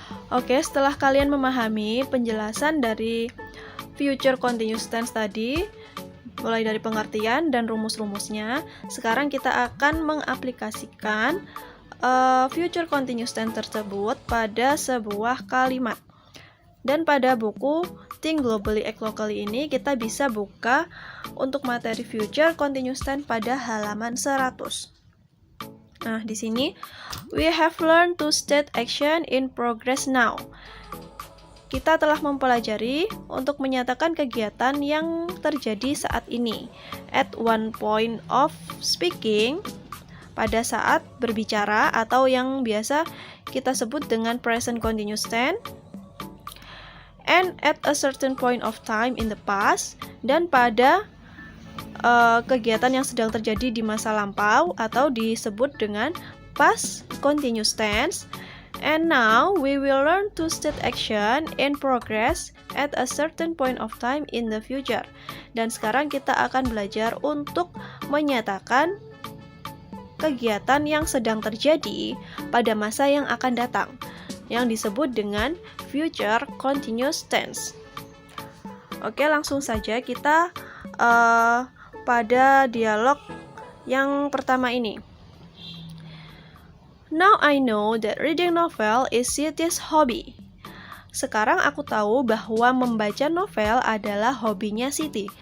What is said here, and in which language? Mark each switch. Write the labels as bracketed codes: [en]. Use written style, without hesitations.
[id] Oke, setelah kalian memahami penjelasan dari future continuous tense tadi, mulai dari pengertian dan rumus-rumusnya, sekarang kita akan mengaplikasikan future continuous tense tersebut pada sebuah kalimat. Dan pada buku Think Globally Act Locally ini kita bisa buka untuk materi future continuous tense pada halaman 100. Nah, di sini [en] we have learned to state action in progress now. [id] Kita telah mempelajari untuk menyatakan kegiatan yang terjadi saat ini. [en] At one point of speaking, [id] pada saat berbicara atau yang biasa kita sebut dengan present continuous tense. [en] And at a certain point of time in the past, [id] dan pada kegiatan yang sedang terjadi di masa lampau atau disebut dengan past continuous tense. [en] And now we will learn to state action in progress at a certain point of time in the future. [id] Dan sekarang kita akan belajar untuk menyatakan kegiatan yang sedang terjadi pada masa yang akan datang, yang disebut dengan future continuous tense. Oke, langsung saja kita pada dialog yang pertama ini. [en] Now I know that reading novel is Siti's hobby. [id] Sekarang aku tahu bahwa membaca novel adalah hobinya Siti.